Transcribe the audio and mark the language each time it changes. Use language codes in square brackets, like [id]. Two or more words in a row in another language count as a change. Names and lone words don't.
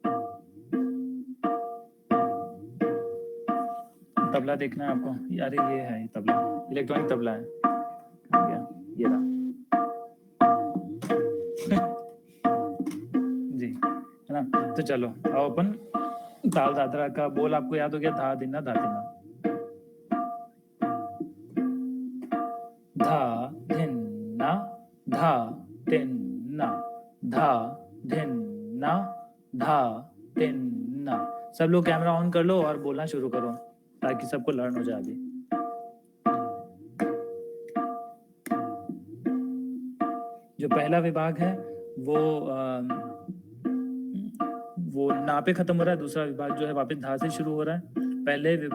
[hi] तबला देखना है आपको? यार ये है, ये तबला इलेक्ट्रॉनिक तबला है। कहाँ गया? ये रहा जी, है ना। तो चलो अब अपन ताल दादरा का बोल आपको याद हो गया, धा दिना धा दिना। धा धिन्ना, धा तिन्ना, धा धिन्ना, धा तिन्ना। सब लोग [en] camera on [hi] कर लो और बोलना शुरू करो ताकि सबको लर्न हो जाए अभी। जो पहला विभाग है वो ना पे खत्म हो रहा है, दूसरा विभाग जो है वापस धा से शुरू हो रहा है।